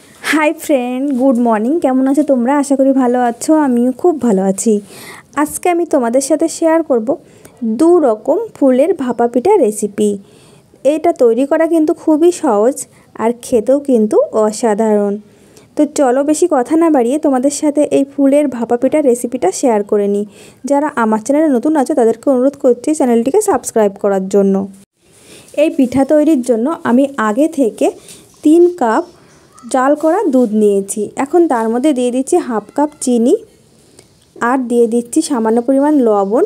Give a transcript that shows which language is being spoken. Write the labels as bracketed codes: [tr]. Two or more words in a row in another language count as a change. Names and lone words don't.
[en] Hi friend good morning [bn] কেমন আছো তোমরা আশা করি ভালো আছো আমিও খুব ভালো আছি। আজকে আমি তোমাদের সাথে শেয়ার করব দুই রকম ফুলের ভাপা পিঠা রেসিপি। এটা তৈরি করা কিন্তু খুবই সহজ আর খেতেও কিন্তু অসাধারণ। তো চলো বেশি কথা না বাড়িয়ে তোমাদের সাথে এই ফুলের ভাপা পিঠা রেসিপিটা শেয়ার করে নিই। যারা আমার চ্যানেলে নতুন আছো তাদেরকে অনুরোধ করছি চ্যানেলটিকে সাবস্ক্রাইব করার জন্য। এই পিঠা তৈরির জন্য আমি আগে থেকে 3 কাপ জাল করা দুধ নিয়েছি। এখন তার মধ্যে দিয়ে দিচ্ছি হাফ কাপ চিনি আর দিয়ে দিচ্ছি সামান্য পরিমাণ লবণ।